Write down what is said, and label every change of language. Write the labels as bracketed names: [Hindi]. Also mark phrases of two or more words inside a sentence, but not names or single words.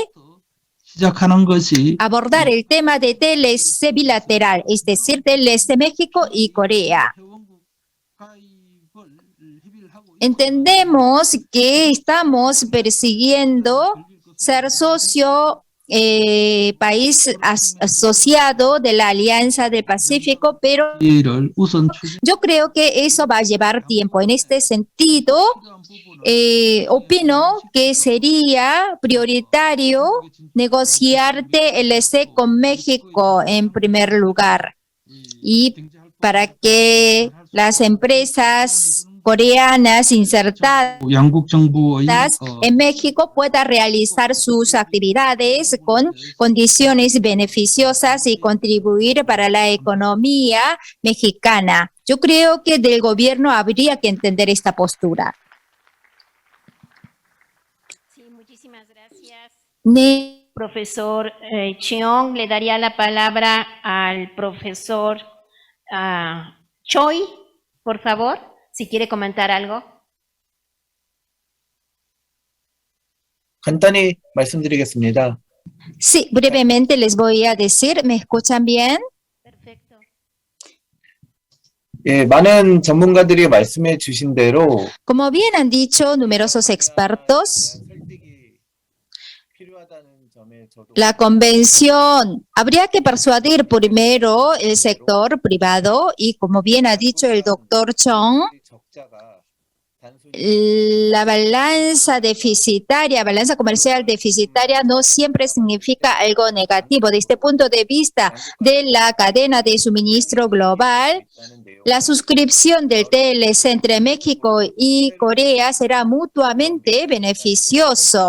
[Korean] 시작하는 것이 [Spanish] abordar el tema de TLC bilateral, es decir, TLC México y Corea. Entendemos que estamos persiguiendo ser socio país asociado de la Alianza del Pacífico, pero [Korean] 를 우선 추진 [Spanish] yo creo que eso va a llevar tiempo. En este sentido, opino que sería prioritario negociar TLC con México en primer lugar y para que las empresas coreanas insertadas [Korean] 양국 정부의 [Spanish] en México puedan realizar sus actividades con condiciones beneficiosas y contribuir para la economía mexicana. Yo creo que del gobierno habría que entender esta postura. Sí, muchísimas gracias. Ne- Profesor Cheong, le daría la palabra al profesor Choi, por favor, si quiere comentar algo. [Korean] 간단히 말씀드리겠습니다. [Spanish] Sí, brevemente les voy a decir, ¿me escuchan bien? Perfecto. [Korean] 예, 많은 전문가들이 말씀해 주신 대로 [Spanish] Como bien han dicho numerosos expertos, [Korean] 설득이 필요하다는 점에 저도 [Spanish] la convención habría que persuadir primero el sector privado y como bien ha dicho el doctor Chong, [Korean] 적자가 단순히 [Spanish] la balanza deficitaria, balanza comercial deficitaria no siempre significa algo negativo. Desde este punto de vista de la cadena de suministro global, [Korean] 있다는데요. [Spanish] la suscripción del TLC entre México y Corea será mutuamente beneficioso.